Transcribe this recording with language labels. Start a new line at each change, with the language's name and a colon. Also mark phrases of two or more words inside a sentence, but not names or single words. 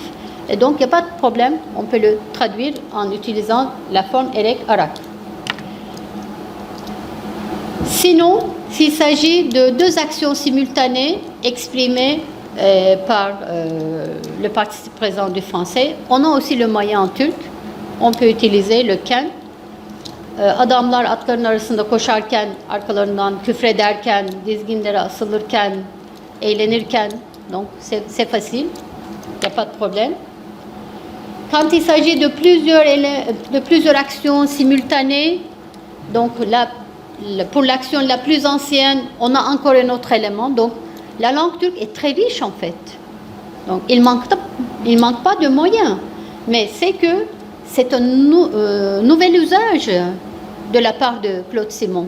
French: Et donc, il n'y a pas de problème. On peut le traduire en utilisant la forme
Turkish: erek arak.
French: Sinon, s'il s'agit de deux actions simultanées exprimées par le participe présent du français, on a aussi le moyen en turc. On peut utiliser le ken.
Turkish: Adamlar atların arasında koşarken, arkalarından küfrederken, dizginlere asılırken, eğlenirken,
French: donc c'est facile, il n'y a pas de problème. Quand il s'agit de plusieurs actions simultanées, donc là, pour l'action la plus ancienne, on a encore un autre élément. Donc la langue turque est très riche en fait. Donc il manque pas de moyens, mais c'est que c'est un nouvel usage de la part de Claude Simon.